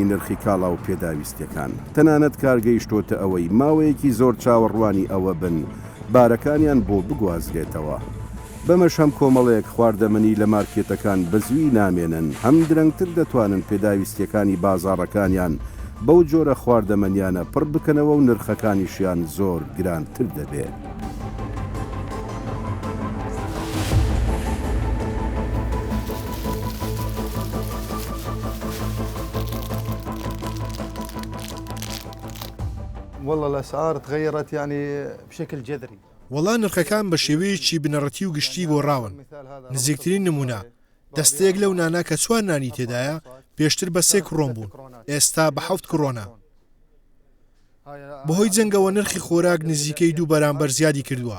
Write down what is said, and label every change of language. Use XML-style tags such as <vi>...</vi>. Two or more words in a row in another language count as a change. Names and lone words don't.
<ckb>نرخی کاڵا و پێداویستیەکان تەنانەت کارگەیشتۆتە ئەوەی ماوەیەکی زۆر چاوەڕوانی ئەوە بن بارەکانیان بۆ بگوازرێتەوە بەمەش هەم کۆمەڵەیەک خواردەمەنی لە مارکێتەکان بەزوی نامێنن هەم درەنگتر دەتوانن پێداویستیەکانی بازاڕەکانیان بەو جۆرە خواردەمەنیانە پڕ بکەنەوە و نرخەکانیشیان زۆر گرانتر دەبێت.</ckb> <ar>والله الأسعار تغيرت يعني بشكل جذري.</ar> <ckb>وەڵا نرخەکان بە شێوەیەکی بنەڕەتی و گشتی گۆڕاون. نزیکترین نمونە دەستەیەک لەو نانە کە 4 نانی تێدایە پێشتر بە 3 کڕۆن بوون ئێستا بە 7 کڕۆنە. بەهۆی جەنگەوە نرخی خۆراک نزیکەی 2 بەرامبەر زیادی کردووە.</ckb>